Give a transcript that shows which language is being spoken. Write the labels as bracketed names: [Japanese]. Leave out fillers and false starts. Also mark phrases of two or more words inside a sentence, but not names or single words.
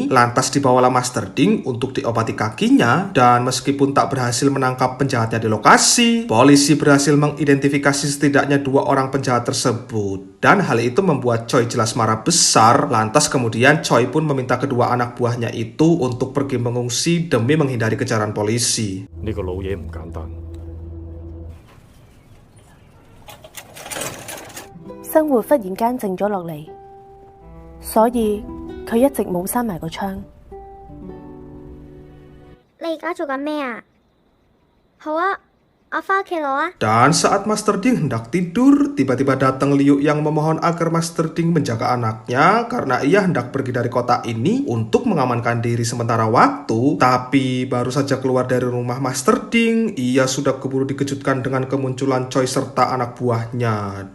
[Indonesian] Lantas dibawalah Master Ding untuk diobati kakinya, dan meskipun tak berhasil menangkap penjahatnya di lokasi, polisi berhasil mengidentifikasi setidaknya 2 orang penjahat tersebut. Dan hal itu membuat Choi jelas marah besar. Lantas kemudian Choi pun meminta kedua anak buahnya itu untuk pergi mengungsi demi menghindari kejaran polisi. [Cantonese] 呢個老嘢唔簡單。生活忽然間靜咗落嚟，所以佢一直冇閂埋個窗。你而家做緊咩啊？好啊，我返屋企攞啊。 [Indonesian] Dan saat Master Ding hendak tidur, tiba-tiba datang Liu yang memohon agar Master Ding menjaga anaknya karena ia hendak pergi dari kota ini untuk mengamankan diri sementara waktu. Tapi baru saja keluar dari rumah Master Ding, ia sudah keburu dikejutkan dengan kemunculan Choi serta anak buahnya.